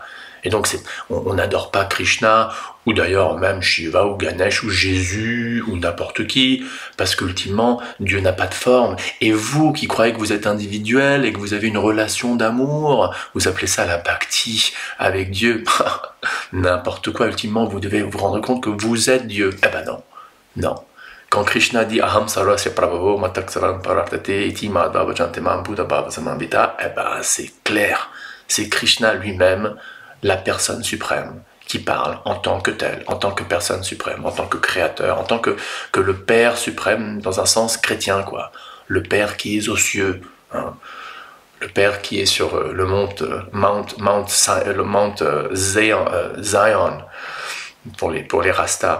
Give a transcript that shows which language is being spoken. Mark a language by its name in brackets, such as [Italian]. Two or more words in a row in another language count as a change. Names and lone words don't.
[French] Et donc on n'adore pas Krishna, ou d'ailleurs même Shiva ou Ganesh ou Jésus ou n'importe qui, parce qu'ultimement Dieu n'a pas de forme. Et vous qui croyez que vous êtes individuel et que vous avez une relation d'amour, vous appelez ça la bhakti avec Dieu, n'importe quoi. Ultimement vous devez vous rendre compte que vous êtes Dieu. Eh ben non, non. Quand Krishna dit [Sanskrit] अहं सर्वस्य प्रभवो मतक्सरम् परर्तते इति मध्व वजन्तेमम् बुद्ध भाव समम्बित, [French] eh ben c'est clair, c'est Krishna lui-même, la personne suprême, qui parle en tant que tel, en tant que personne suprême, en tant que créateur, en tant que le Père suprême dans un sens chrétien, quoi. Le Père qui est aux cieux, hein. Le Père qui est sur le Mount Zion pour les Rastas.